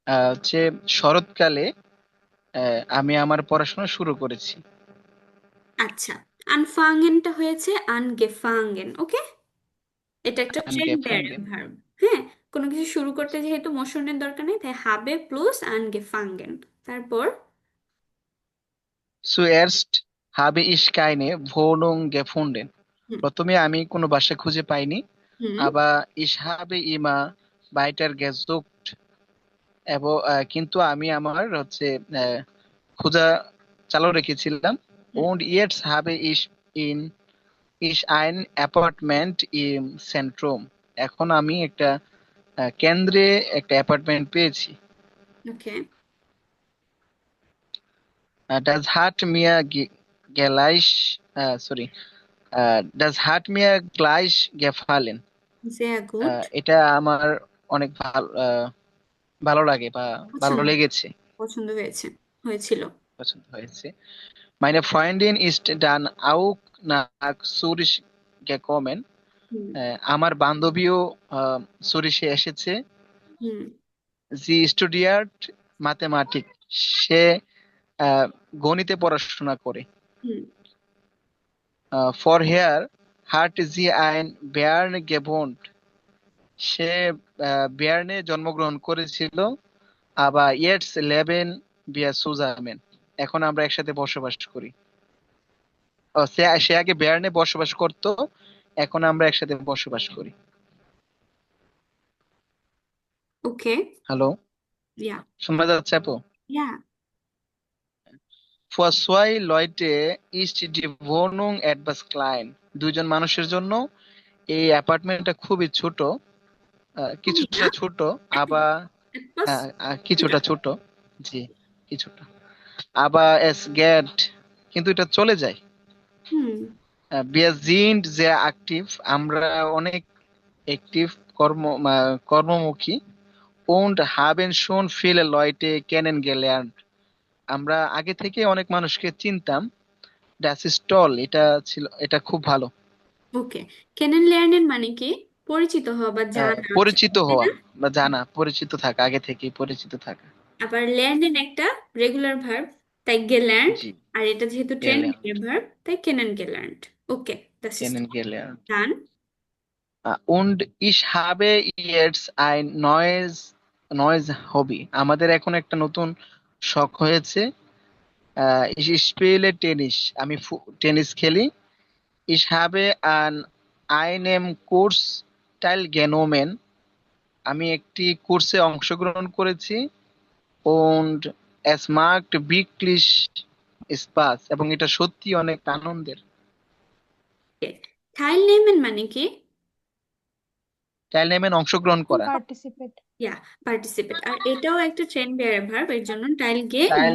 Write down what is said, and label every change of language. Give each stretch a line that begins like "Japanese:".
Bangla: হচ্ছে শরৎকালে আমি আমার পড়াশোনা শুরু করেছি। আচ্ছা, আনফাঙ্গেনটা হয়েছে আনগেফাঙ্গেন। ওকে, এটা একটা ট্রেন বেয়ারিং
German: Angefangen.
Bangla: ভার্ব। হ্যাঁ, কোনো কিছু শুরু করতে যেহেতু মোশনের দরকার নেই তাই হাবে প্লাস আনগেফাঙ্গেন। তারপর
German: Zuerst habe ich keine Wohnung gefunden.
Bangla: হুম প্রথমে আমি কোনো বাসা খুঁজে পাইনি। হুম
German: aber ich habe immer weiter gesucht.
Bangla: এবং কিন্তু আমি আমার হচ্ছে খোঁজা চালু রেখেছিলাম। হুম
German: und jetzt habe ich ein Appartement im Zentrum.
Bangla: এখন আমি একটা কেন্দ্রে একটা অ্যাপার্টমেন্ট পেয়েছি। ওকে।
German: Das hat mir gleich, sorry, das hat mir gleich gefallen. sehr gut।
Bangla: এটা আমার অনেক ভালো লাগে বা ভালো পছন্দ লেগেছে, পছন্দ হয়েছিল। পছন্দ হয়েছে।
German: Meine Freundin ist dann auch nach Zürich gekommen.
Bangla: হুম আমার বান্ধবীও সুরিশে এসেছে। হুম
German: Sie studiert Mathematik.
Bangla: সে গণিতে পড়াশোনা করে। হুম
German: Vorher hat sie in Bern gewohnt.
Bangla: সে বিয়ার্নে জন্মগ্রহণ করেছিল। আবার
German: jetzt leben wir zusammen.
Bangla: এখন আমরা একসাথে বসবাস করি। সে আগে বিয়ার্নে বসবাস করত, এখন আমরা একসাথে বসবাস করি। ওকে। হ্যালো, ইয়া শোনা যাচ্ছে আপু? ইয়া
German: Für zwei Leute ist die Wohnung etwas klein.
Bangla: দুইজন মানুষের জন্য এই অ্যাপার্টমেন্টটা খুবই ছোট, খুবই না, কিছুটা ছোট, আবার একপাশ কিছুটা ছোট। জি, কিছুটা। আবার
German: es geht,
Bangla: কিন্তু এটা চলে যায়। হুম
German: Wir sind sehr aktiv,
Bangla: আমরা অনেক active, কর্মমুখী,
German: und haben schon viele Leute kennengelernt,
Bangla: আমরা আগে থেকে অনেক মানুষকে চিনতাম।
German: Das ist toll,
Bangla: এটা খুব ভালো। ওকে, কেনেন লেয়ার্নের মানে কি? পরিচিত হওয়া বা জানা, পরিচিত তাই হওয়া না? বা জানা, পরিচিত থাকা, আগে থেকেই পরিচিত থাকা। আবার লেয়ার্নেন একটা রেগুলার ভার্ব, তাই গেলার্নড। জি, আর এটা যেহেতু ট্রেন্ড
German: gelernt,
Bangla: ভার্ব, তাই কেনেন গেলার্নড। ওকে, that's is
German: kennengelernt।
English: Done.
German: Und ich habe jetzt ein neues Hobby,
Bangla: আমাদের এখন একটা নতুন শখ হয়েছে।
German: ich spiele Tennis,
Bangla: আমি টেনিস খেলি।
German: Ich habe an einem Kurs teilgenommen,
Bangla: আমি একটি কোর্সে অংশগ্রহণ করেছি।
German: und es macht wirklich Spaß,
Bangla: এবং এটা সত্যি অনেক আনন্দের। থাইল নেমেন মানে কি? teilnehmen অংশগ্রহণ করা।
English: Participate. Yeah, participate.
Bangla: আর এটাও একটা ট্রেন্ড বেয়ার ভার্ব, এর জন্য টাইল গে নেমেন।